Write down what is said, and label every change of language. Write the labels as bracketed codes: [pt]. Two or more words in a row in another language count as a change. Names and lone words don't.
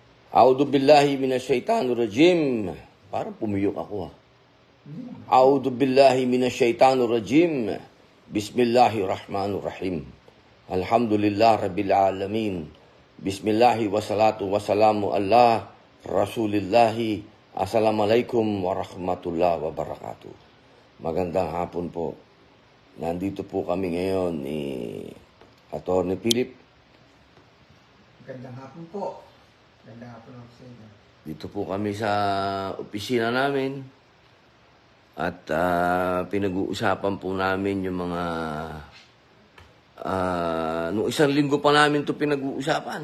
[ar] أعوذ بالله من الشيطان الرجيم. [tl] Parang pumiyok ako [ar] أعوذ بالله من الشيطان الرجيم. بسم الله الرحمن الرحيم. الحمد لله رب العالمين. بسم الله والصلاة والسلام على رسول الله. السلام عليكم ورحمة الله وبركاته. [tl] Magandang hapon po. Nandito po kami ngayon ni Atty. Philip. Magandang hapon po. Magandang hapon ako sa inyo. Dito po kami sa opisina namin at pinag-uusapan po namin yung mga nung isang linggo pa namin to pinag-uusapan.